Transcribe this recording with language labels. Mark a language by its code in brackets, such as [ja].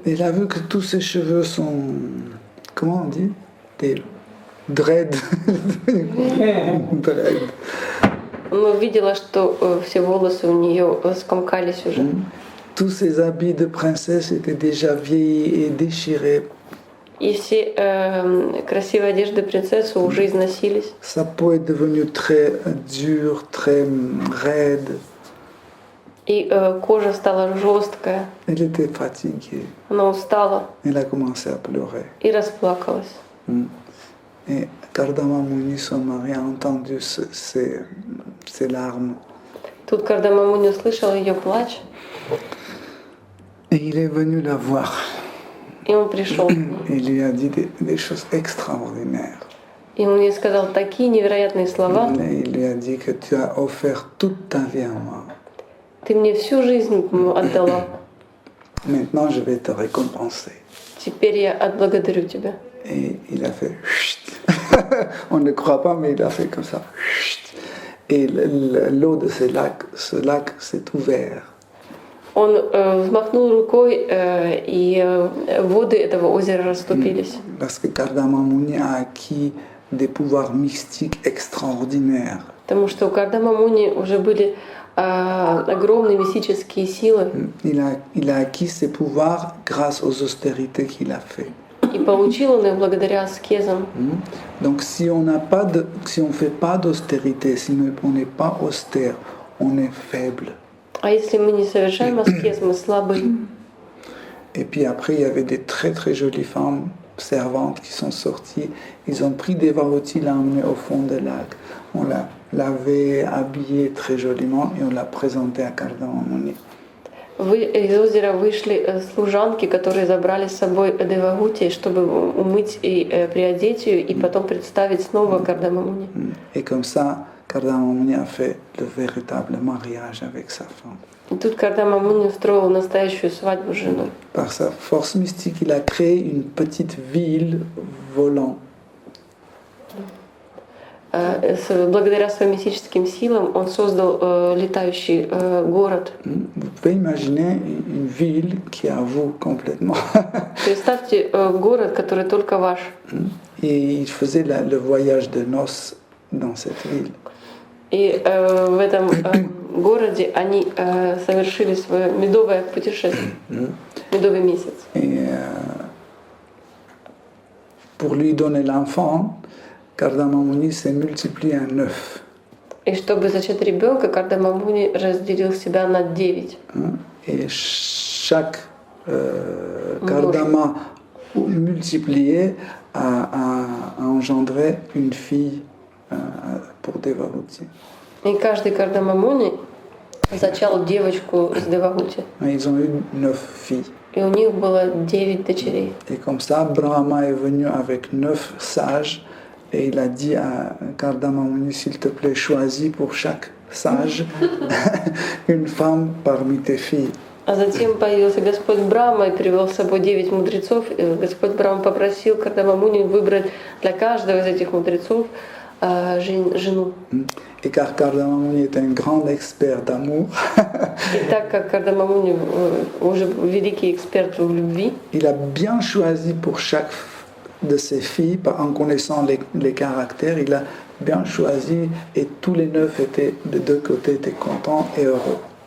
[fr] Elle a vu que tous ses cheveux sont, comment on dit, des dreads. [en] Dread. [ru] Она увидела, что все волосы у нее скомкались уже. [fr] Tous ses habits de princesse étaient déjà vieillis et déchirés. [ru] И все красивые одежды принцессы уже износились. [fr] Sa peau est devenue très dure, très raide. [ru] И кожа стала жесткая. [fr] Elle était fatiguée. [ru] Она устала. [fr] Elle a commencé à pleurer. [ru] И расплакалась. [fr] Et Kardamamuni, son mari, a entendu ses larmes. [ru] Тут Кардамамуни услышал ее плач. [fr] Et il est venu la voir. [ru] И он пришел. [fr] Il lui a dit des choses extraordinaires. [ru] И он ей сказал такие невероятные слова. [fr] Il lui a dit que tu as offert toute ta vie à moi. [ru] Ты мне всю жизнь отдала. [fr] Maintenant, je vais te récompenser. [ru] Теперь я отблагодарю тебя. [fr] Et il a fait chut. On ne croit pas, mais il a fait comme ça. Chut. Et l'eau de ce lac s'est ouvert. [ru] Он взмахнул рукой, и воды этого озера расступились. [fr] Parce que Kardamamuni a acquis des pouvoirs mystiques extraordinaires. [ru] Потому что у Кардамамуни уже были огромные мистические силы. [fr] Il a acquis ses pouvoirs grâce aux austérités qu'il a fait. [ru] И получил он их благодаря аскезам. [fr] Donc si on fait pas d'austérité, si on n'est pas austère, on est faible. [ru] А если мы не совершаем аскез, мы слабы. [fr] Et puis après, il y avait des très très jolies femmes servantes qui sont sorties. Ils ont pris Devahuti, l'ont emmené au fond du lac. On l'avait habillée très joliment et on l'a présentée à Kardamamuni. [ru] Из озера вышли служанки, которые забрали с собой Девагути, чтобы умыть и приодеть ее, и потом представить снова Кардамамуни. [fr] Et comme ça, Kardamamuni a fait le véritable mariage avec sa femme. [ru] И тут Кардамамуни устроил настоящую свадьбу с женой. [fr] Par sa force mystique, il a créé une petite ville volant. [ru] Благодаря своим мистическим силам он создал летающий город. [fr] Vous pouvez imaginer une ville qui est à vous complètement. [ru] Представьте город, который только ваш. [fr] Et il faisait le voyage de noces dans cette ville. [ru] И в этом городе они совершили свое медовое путешествие, медовый месяц. [fr] Et pour lui donner l'enfant, Kardamamuni s'est multiplié à 9. [ru] И чтобы зачать ребенка, Кардамамуни разделил себя на 9. [fr] Et chaque Kardama multiplié a engendré une fille pour Devahuti. [ru] И каждый Кардамамуни зачал девочку с Девагути. [fr] Ils ont eu 9 filles. [ru] И у них было 9 дочерей. [fr] Et comme ça, Brahma est venu avec 9 sages et il a dit à Kardamamuni, s'il te plaît, choisis pour chaque sage une femme parmi tes filles. [ru] А затем появился Господь Брахма и привел с собой 9 мудрецов. И Господь Брахма попросил Кардамамуни выбрать для каждого из этих мудрецов жену. [fr] Et car Kardamamuni est un grand expert d'amour, [ru] И так как Кардамамуни уже великий эксперт в любви, [fr] il a bien choisi pour chaque de ses filles, en connaissant les caractères, il a bien choisi et tous les 9 étaient de deux côtés étaient contents et heureux.